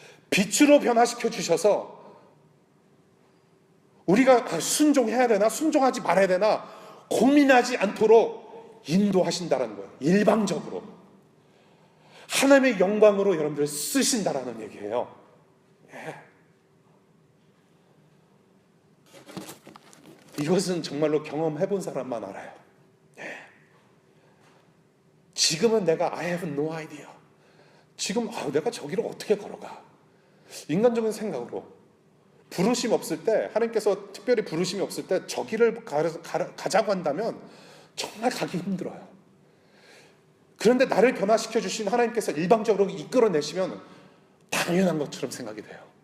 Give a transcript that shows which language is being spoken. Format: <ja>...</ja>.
<ko>빛으로 변화시켜 주셔서 우리가 순종해야 되나 순종하지 말아야 되나 고민하지 않도록 인도하신다는 거예요. 일방적으로 하나님의 영광으로 여러분들을 쓰신다라는 얘기예요. 예. 이것은 정말로 경험해본 사람만 알아요. 예. 지금은 내가</ko> <en>I have no idea.</en> <ko>지금 내가 저기를 어떻게 걸어가? 인간적인 생각으로 부르심 없을 때, 하나님께서 특별히 부르심이 없을 때 저기를 가자고 한다면 정말 가기 힘들어요. 그런데 나를 변화시켜 주신 하나님께서 일방적으로 이끌어내시면 당연한 것처럼 생각이 돼요.</ko>